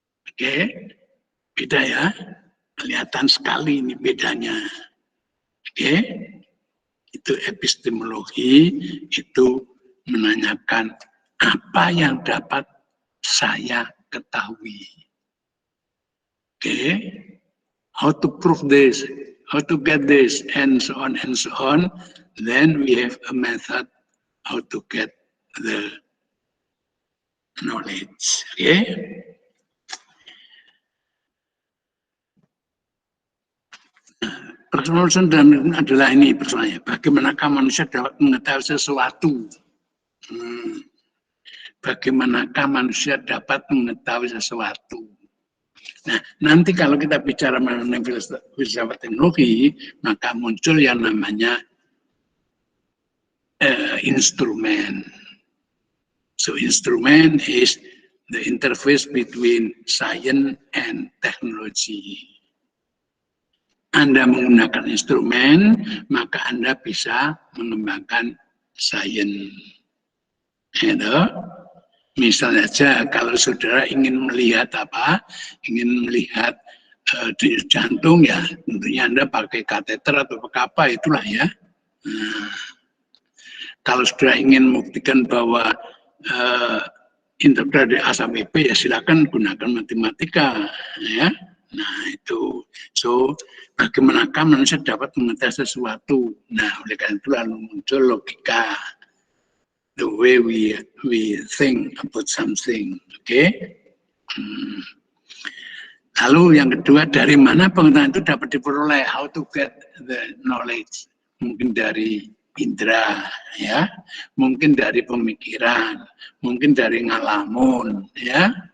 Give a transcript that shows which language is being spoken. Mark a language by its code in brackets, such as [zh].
[id] Oke, beda ya, kelihatan sekali ini bedanya. Oke, itu epistemologi, itu menanyakan apa yang dapat saya ketahui. [en] Okay, how to prove this, how to get this, and so on and so on. Then we have a method how to get the knowledge. Okay. [id] Persoalan adalah ini persoalannya. Bagaimanakah manusia dapat mengetahui sesuatu? Bagaimanakah manusia dapat mengetahui sesuatu? Nah, nanti kalau kita bicara mengenai filsafat teknologi, maka muncul yang namanya instrumen. [en] So, instrument is the interface between science and technology. [id] Anda menggunakan instrumen, maka Anda bisa mengembangkan sains. Misalnya saja kalau saudara ingin melihat ingin melihat denyut jantung, ya tentunya Anda pakai kateter atau pakai apa itulah ya. Kalau saudara ingin membuktikan bahwa integral dari A sampai B, ya silakan gunakan matematika ya. Nah itu, so bagaimanakah manusia dapat mengetahui sesuatu? Nah oleh karena itu lalu muncul logika. [en] The way we think about something, okay? [id] Lalu yang kedua, dari mana pengetahuan itu dapat diperoleh? [en] How to get the knowledge? [id] Mungkin dari indera, ya, mungkin dari pemikiran, mungkin dari ngalamun, ya.